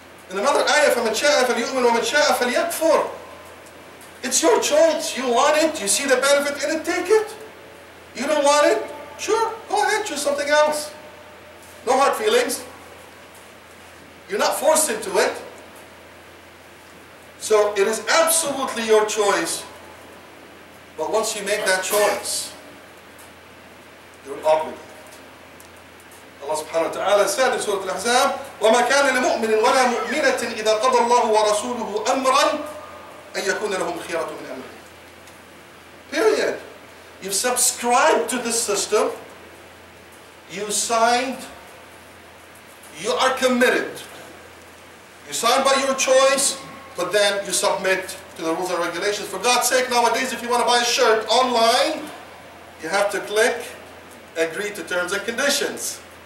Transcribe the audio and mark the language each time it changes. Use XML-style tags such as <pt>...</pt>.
<en>In another ayah,</en> <ar>فَمَنْ شَاءَ فَلْيُؤْمِنْ وَمَنْ شَاءَ فَلْيَكْفُرْ.</ar> <en>It's your choice. You want it, you see the benefit in it, take it. You don't want it, sure, go ahead, choose something else. No hard feelings. You're not forced into it. So it is absolutely your choice. But once you make that choice, you're obligated. Allah subhanahu wa ta'ala said in Surah Al-Ahzab,</en> <ar>وَمَا كَانَ لِمُؤْمِنٍ وَلَا مُؤْمِنَةٍ إِذَا قَضَى اللَّهُ وَرَسُولُهُ أَمْرًا أَن يَكُونَ لَهُمْ خِيَرَةٌ مِنْ أَمْرِهِمْ.</ar> <en>Period. You've subscribed to this system. You signed. You are committed. You signed by your choice, but then you submit to the rules and regulations. For God's sake, nowadays, if you want to buy a shirt online, you have to click agree to terms and conditions.</en>